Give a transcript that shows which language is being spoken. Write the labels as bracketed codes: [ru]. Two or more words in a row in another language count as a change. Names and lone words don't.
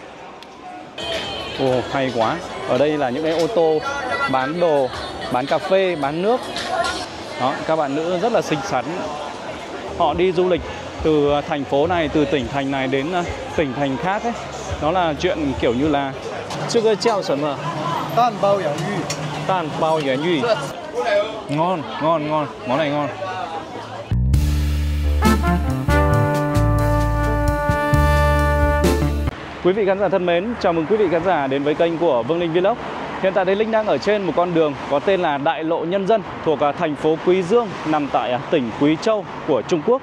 [vi] Ồ, hay quá. Ở đây là những cái ô tô bán đồ, bán cà phê, bán nước. Đó, các bạn nữ rất là xinh xắn. Họ đi du lịch từ thành phố này, từ tỉnh thành này đến tỉnh thành khác ấy. Nó là chuyện kiểu như là Cái cái [zh] 叫什么?蛋包洋芋. 蛋包洋芋. [vi] Ngon, ngon, ngon. Món này ngon. Quý vị khán giả thân mến, chào mừng quý vị khán giả đến với kênh của Vương Linh Vlog. Hiện tại thì Linh đang ở trên một con đường có tên là Đại lộ Nhân dân thuộc thành phố Quý Dương, nằm tại tỉnh Quý Châu của Trung Quốc.